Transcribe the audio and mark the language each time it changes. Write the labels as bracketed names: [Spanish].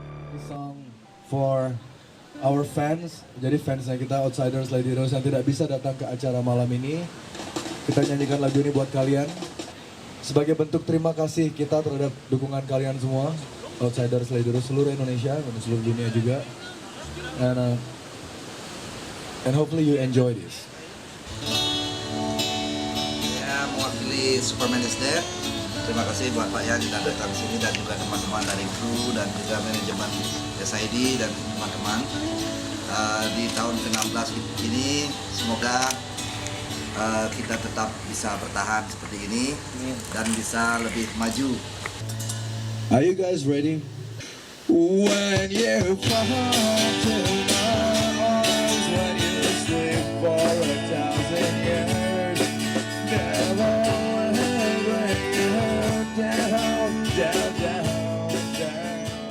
[English] This song for our fans. [Indonesian] Jadi fansnya kita Outsiders Lady Rose yang tidak bisa datang ke acara malam ini. Kita nyanyikan lagu ini buat kalian. Sebagai bentuk terima kasih kita terhadap dukungan kalian semua. Outsiders Lady Rose seluruh Indonesia dan seluruh dunia juga. [English] And hopefully you enjoy this. [Indonesian] Ya, mewakili Superman is Dead. Terima kasih buat Pak Yan yang datang ke sini dan juga teman-teman dari kru dan juga manajemen SID dan teman-teman. Di tahun ke-16 ini semoga kita tetap bisa bertahan seperti ini dan bisa lebih maju. [English] Are you guys ready? When you fall to my arms, when you sleep for 1,000 years, never bring you down, down, down, down.